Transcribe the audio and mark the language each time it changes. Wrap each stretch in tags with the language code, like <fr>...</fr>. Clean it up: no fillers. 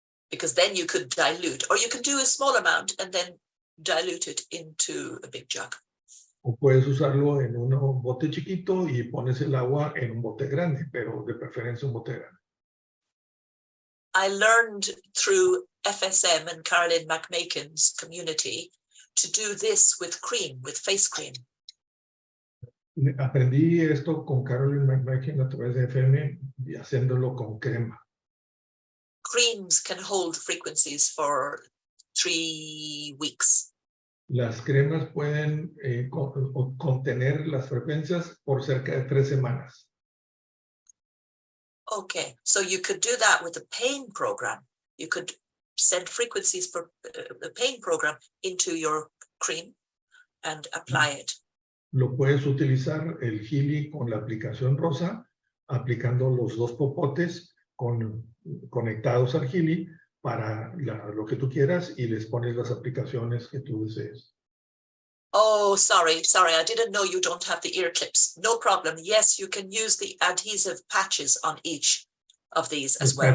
<en>Because then you could dilute, or you can do a small amount and then dilute it into a big jug.</en> <es>O puedes usarlo en un bote chiquito y pones el agua en un bote grande, pero de preferencia un bote grande.</es> <en>I learned through FSM and Caroline McMakin's community to do this with cream, with face cream.</en> <es>Aprendí esto con Caroline McMakin a través de FM y haciéndolo con crema.</es> <en>Creams can hold frequencies for 3 weeks.</en> <es>Las cremas pueden contener las frecuencias por cerca de 3 semanas.</es> <en>Okay, so you could do that with the pain program. You could send frequencies for the pain program into your cream and apply it.</en> <es>Lo puedes utilizar el Healy con la aplicación rosa, aplicando los dos popotes conectados al Healy para lo que tú quieras y les pones las aplicaciones que tú desees.</es> <en>Oh, sorry, I didn't know you don't have the ear clips. No problem. Yes, you can use the adhesive patches on each of these as well.</en>